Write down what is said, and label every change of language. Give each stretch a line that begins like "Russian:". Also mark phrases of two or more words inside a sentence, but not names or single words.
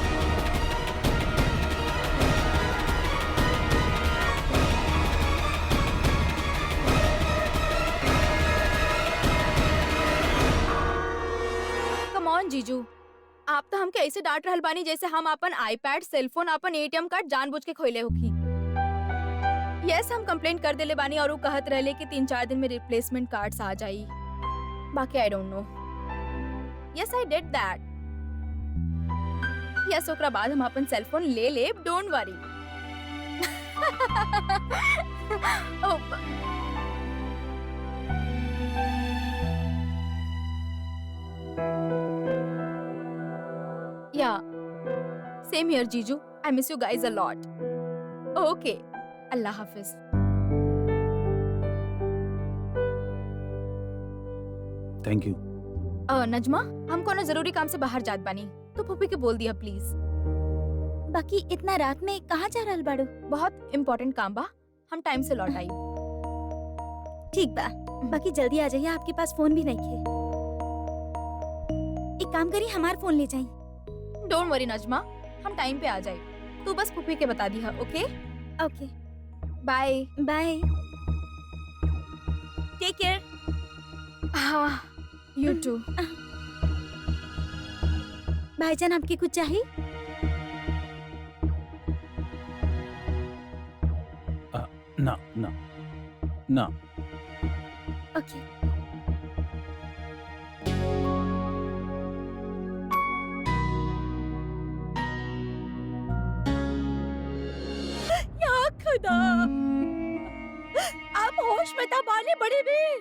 English: come on
Bhojpuri: जीजू, आप तो हमके ऐसे डांट रहल बानी जैसे हम अपन आईपैड, सेलफोन, अपन एटीएम कार्ड जानबूझ के खोइले होखी। यस, हम कंप्लेंट कर देले बानी और वो कहत रहले कि 3-4 दिन में
English: replacement cards
Bhojpuri: आ जाई।
English: बाकी I don't know. Yes, I did that.
Bhojpuri: यस, ओकरा बाद हम अपन सेलफोन ले लेब,
English: don't worry. Yeah, same here, Jiju. I miss you guys a lot. Okay,
Urdu: اللہ حافظ.
English: thank you.
Bhojpuri: नजमा, हम कोनो जरूरी काम से बाहर जात बानी, तो फूफी के बोल दिया प्लीज। बाकी इतना रात में कहाँ जा रहल बाड़ू? बहुत इम्पोर्टेंट काम बा, हम टाइम से लौट आई। ठीक बा, बाकी जल्दी आ जाइए, आपके पास फोन भी नहीं है। एक काम करिए, हमार फोन ले जाइए।
English: don't worry
Bhojpuri: नजमा, हम टाइम पे आ जाए। तू बस फूफी के बता दिया, ओके? ओके, बाय
English: bye, take care. हाँ, you too.
Bhojpuri: भाईजान, आपके कुछ चाहिए? ना ना ना। ओके।
Urdu: یا خدا,
Bhojpuri: आप होश में दबाने बड़ी भी।